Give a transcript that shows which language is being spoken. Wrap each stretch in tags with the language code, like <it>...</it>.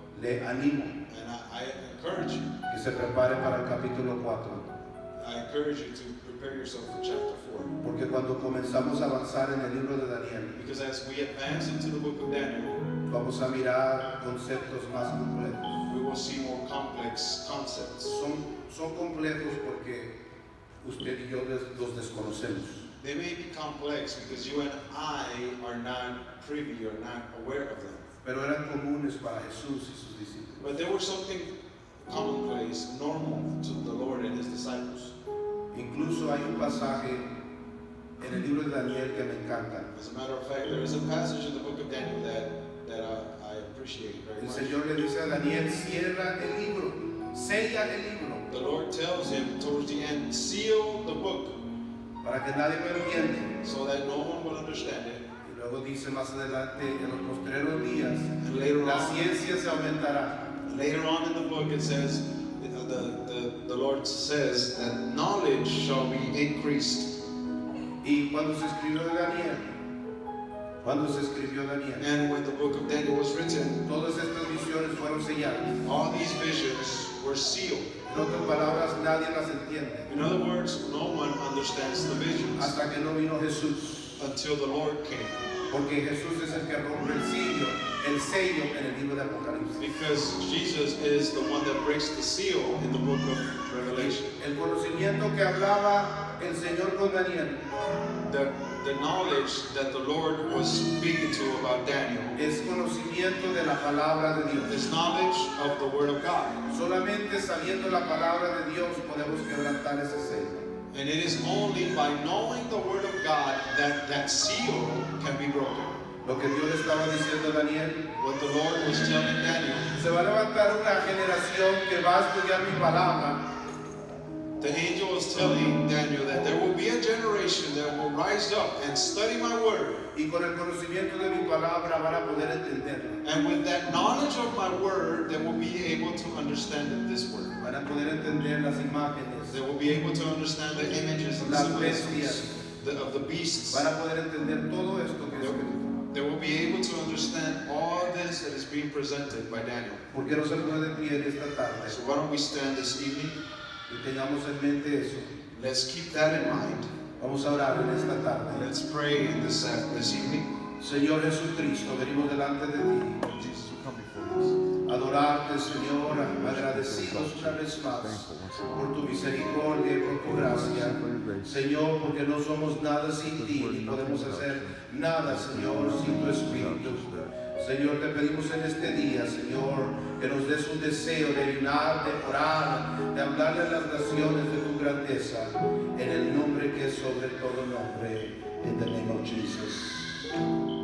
<es>le animo</es> <en>And I encourage you,</en> <es>que se prepare para el capítulo 4.</es> <en>I encourage you to prepare yourself for chapter 4.</en> <es>Porque cuando comenzamos a avanzar en el libro de Daniel,</es> <en>Because as we advance into the book of Daniel,</en> <es>vamos a mirar conceptos más complejos.</es> <en>we will see more complex concepts.</en> <es>Son complejos porque usted y yo los desconocemos.</es> <en>They may be complex because you and I are not privy or not aware of them.</en> <es>Pero eran comunes para Jesús y sus discípulos.</es> <en>But they were something commonplace, normal to the Lord and His disciples.</en> <es>Incluso hay un pasaje en el libro de Daniel que me encanta.</es> <en>As a matter of fact, there is a passage in the book of Daniel that I appreciate very</en> <es>El</es> <en>much.</en> <es>Señor le dice a Daniel, cierra el libro, sella el libro,</es> <en>The Lord tells him towards the end, seal the book</en> <es>para que nadie lo entienda.</es> <en>so that no one will understand it.</en> <es>Y luego dice más adelante, en los postreros días,</es> <en>And later</en> <es>la</es> <en>on,</en> <es>ciencia se aumentará.</es> <en>later on in the book it says, the Lord says that knowledge shall be increased.</en> <es>Y cuando se escribió Daniel,</es> <en>And when the book of Daniel was written,</en> <es>todas estas visiones fueron selladas.</es> <en>all these visions were sealed.</en> <es>En otras palabras, nadie las entiende</es> <en>In other words, no one understands the visions</en> <es>hasta que no vino Jesús.</es> <en>until the Lord came.</en> <es>Porque Jesús es el que rompe el sello en el libro de Apocalipsis.</es> <en>Because Jesus is the one that breaks the seal in the book of Revelation.</en> <es>El conocimiento que hablaba el Señor con Daniel</es> <en>The knowledge that the Lord was speaking to about Daniel</en> <es>es conocimiento de la palabra de Dios.</es> <en>is knowledge of the Word of God.</en> <es>Solamente sabiendo la palabra de Dios podemos quebrantar ese sello.</es> <en>And it is only by knowing the Word of God that that seal can be broken.</en> <es>Lo que Dios le estaba diciendo a Daniel,</es> <en>What the Lord was telling Daniel,</en> <es>se va a levantar una generación que va a estudiar mi palabra.</es> <en>the angel was telling Daniel that there will be a generation that will rise up and study my Word.</en> <es>Y con el conocimiento de mi palabra van a poder entenderla.</es> <en>And with that knowledge of my Word, they will be able to understand this Word.</en> <es>Van a poder entender las imágenes,</es> <en>They will be able to understand the images and</en> <es>las</es> <en>symbolisms</en> <es>bestias.</es> <en>of the beasts.</en> <es>Van a poder entender todo esto que es escrito.</es> <en>They will be able to understand all this that is being presented by Daniel.</en> <es>¿Por qué no se pone de pie en esta tarde?</es> <en>So why don't we stand this evening?</en> <es>Y tengamos en mente eso.</es> <en>Let's keep that in mind.</en> <es>Vamos a orar en esta tarde.</es> <en>Let's pray in this evening.</en> <es>Señor Jesucristo, venimos delante de ti.</es> <en>Jesus, we come before you.</en> <es>Adorarte, Señor, agradecidos una vez más por tu misericordia y por tu gracia. Señor, porque no somos nada sin ti, ni podemos hacer nada, Señor, sin tu Espíritu. Señor, te pedimos en este día, Señor, que nos des un deseo de ayunar, de orar, de hablarle a las naciones de tu grandeza, en el nombre que es sobre todo nombre,</es> <en>in the name of Jesus.</en>